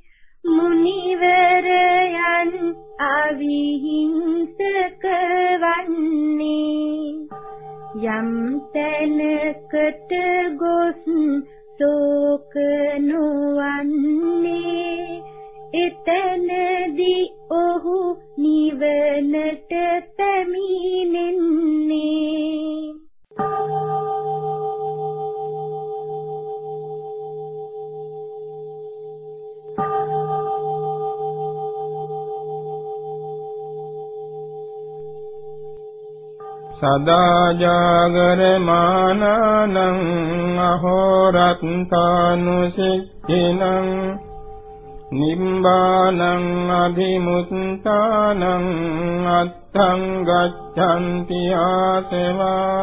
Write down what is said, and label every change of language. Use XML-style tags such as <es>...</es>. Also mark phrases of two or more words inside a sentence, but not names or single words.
<si>මුනිවරයන් අවිහිංසක වන්නේ යම් තැනකට ගොස් ශෝක නොවන්නේ එතනදී ඔහු නිවනට පැමිණෙන්නේ</si> <pi>සදා ජාගරමානං අහෝරත්තානුසික්ඛිනං නිම්බානං අභිමුත්තානං අත්තං ගච්ඡanti ආසවා</pi>